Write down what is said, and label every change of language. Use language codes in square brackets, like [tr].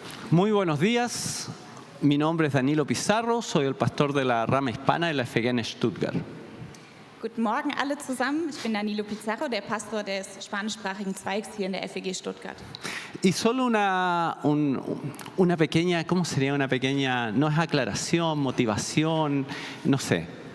[es] Muy buenos días, mi nombre es Danilo Pizarro, soy el pastor de la rama hispana de la FG en Stuttgart. [de] Guten Morgen alle zusammen, ich bin Danilo Pizarro, der Pastor des spanischsprachigen Zweigs hier in der FEG Stuttgart. [es] Y solo una pequeña, ¿cómo sería una pequeña, no es aclaración, motivación, no sé.